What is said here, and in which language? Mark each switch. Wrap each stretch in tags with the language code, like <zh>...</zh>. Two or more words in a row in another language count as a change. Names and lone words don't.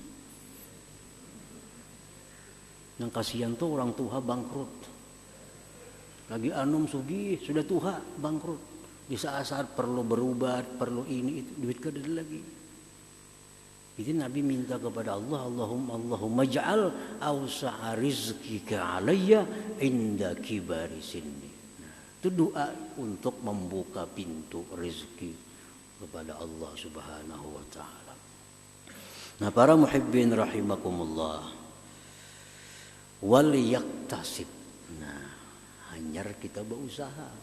<bjn>Yang kasihan tuh orang tua bangkrut. Lagi anum sugih sudah tuha bangkrut. Di saat-saat perlu berubat, perlu ini itu, duit kada lagi.</bjn> <id>Jadi Nabi minta kepada Allah,</id> <ar>Allahumma ja'al awsa'a rizkika alayya inda kibari sinni.</ar> <id>Nah, itu doa untuk membuka pintu rezeki kepada Allah</id> <ar>Subhanahu wa taala.</ar> <id>Nah, para muhibbin rahimakumullah,</id> <ar>wal yaktasib.</ar> <bjn>Nah, hanyar kita berusaha.</bjn>